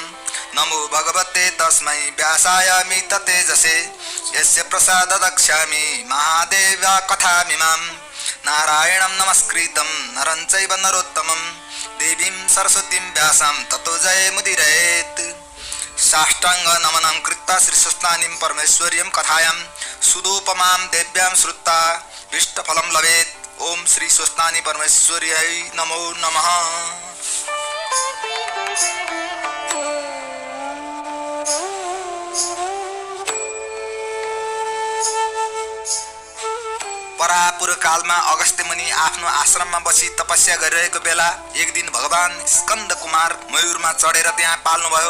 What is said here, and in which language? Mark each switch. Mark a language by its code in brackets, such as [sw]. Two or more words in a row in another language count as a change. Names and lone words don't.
[sa] नमो भगवते तस्मै व्यासाय मिततेजसे यस्य प्रसाद दक्ष्यामि महादेव कथामिमां नारायणं नमस्कृतं नरं चैव नरोत्तमं देवीं सरस्वतीं व्यासं ततो जयमुदीरयेत्। साष्टांग नमनं कृत्वा श्रीस्वस्तानीं परमेश्वर्यं कथायां सुदोपमां देव्यां श्रुत्वा इष्टफलं लभेत्। ओम श्री स्वस्तानी परमेश्वर्यै नमो नमः। [ne] परापूर्व कालमा अगस्त्य मुनि आफ्नो आश्रममा बसी तपस्या गरिरहेको बेला एक दिन भगवान स्कन्द कुमार मयूरमा चढेर त्यहाँ पाल्नुभयो।